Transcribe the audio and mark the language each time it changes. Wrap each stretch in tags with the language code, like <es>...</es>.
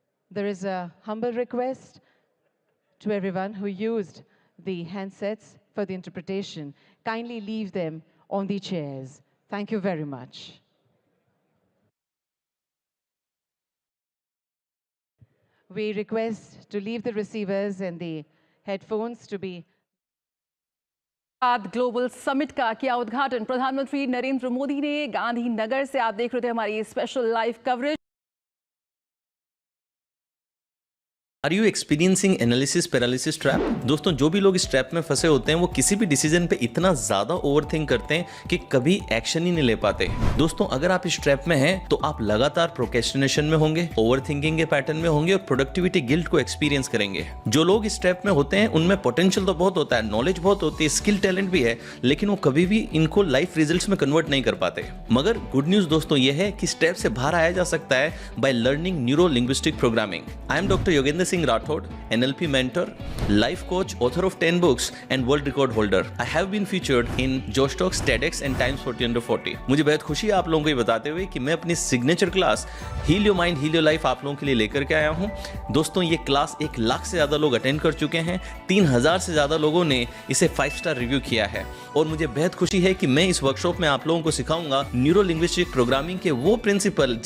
<en>There is a humble request to everyone who used the handsets for the interpretation. Kindly leave them on the chairs. Thank you very much. We request to leave the receivers and the headphones to be</en> <hi>global summit का किया उद्घाटन प्रधानमंत्री नरेंद्र मोदी ने गांधीनगर से। आप देख रहे थे हमारी special live coverage.</hi> <en>Are you experiencing analysis paralysis trap?</en> <hi>दोस्तों, जो भी लोग इस ट्रैप में फंसे होते हैं वो किसी भी डिसीजन पे इतना ज्यादा ओवरथिंक करते हैं कि कभी एक्शन ही नहीं ले पाते। दोस्तों, अगर आप इस ट्रैप में हैं तो आप लगातार प्रोक्रेस्टिनेशन में होंगे, ओवरथिंकिंग के पैटर्न में होंगे और प्रोडक्टिविटी गिल्ट को एक्सपीरियंस करेंगे। जो लोग इस ट्रैप में होते हैं उनमें पोटेंशियल तो बहुत होता है, नॉलेज बहुत होती है, स्किल टैलेंट भी है, लेकिन वो कभी भी इनको लाइफ रिजल्ट्स में कन्वर्ट नहीं कर पाते। मगर गुड न्यूज दोस्तों ये है कि इस ट्रैप से बाहर आया जा सकता है</hi> <en>By learning neuro linguistic programming. I am</en> <hi>doctor Yogendra Singh</hi> <en>Singh Rathod, NLP mentor, life coach, author of 10 books and world record holder. I have been featured in Josh Talks, TEDx and Times 40 Under 40.</en> <hi>मुझे बहुत खुशी है आप लोगों को ये बताते हुए कि मैं अपनी signature class heal your mind heal your life आप लोगों के लिए लेकर के आया हूं। दोस्तों ये क्लास 1 लाख से ज़्यादा लोग अटेंड कर चुके हैं, 3000 से ज़्यादा लोगों ने इसे 5 स्टार रिव्यू किया है और मुझे बेहद खुशी है कि मैं इस वर्कशॉप में आप लोगों को सिखाऊंगा न्यूरो लिंग्विस्टिक प्रोग्रामिंग के वो प्रिंसिपल</hi>